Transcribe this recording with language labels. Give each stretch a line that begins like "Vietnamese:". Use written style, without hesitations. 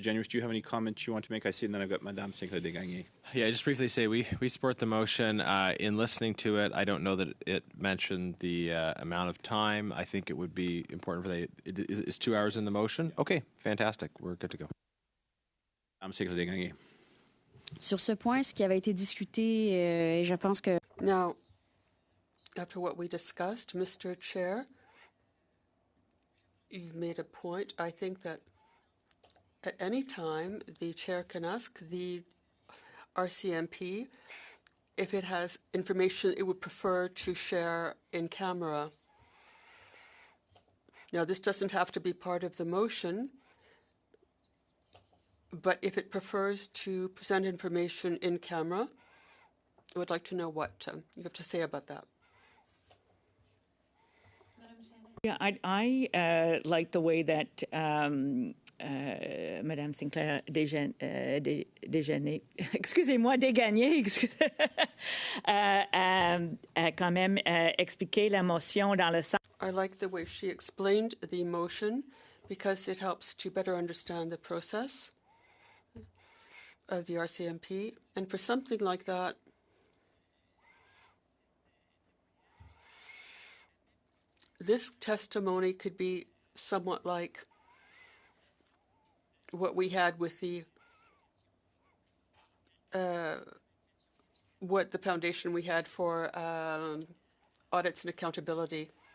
English: Generous, do you have any comments you want to make? I see, and then I've got Madame Sinclair-Desgagnés. Yeah, just briefly say we support the motion. In listening to it, I don't know that it mentioned the amount of time. I think it would be important for is 2 hours in the motion? Okay, fantastic. We're good to go. Madame Sinclair-Desgagnés.
French: Sur ce point, ce qui avait été discuté, et je pense que...
English: Now, after what we discussed, Mr. Chair, you've made a point. I think that at any time, the chair can ask the RCMP if it has information it would prefer to share in camera. Now, this doesn't have to be part of the motion, but if it prefers to present information in camera, I would like to know what you have to say about that. Yeah, I like the way that
French: Madame Sinclair Desgagnés, excusez-moi, Desgagnés, a quand même expliqué la motion dans le sens.
English: I like the way she explained the motion because it helps to better understand the process of the RCMP. And for something like that, this testimony could be somewhat like what we had with the what the foundation we had for audits and accountability.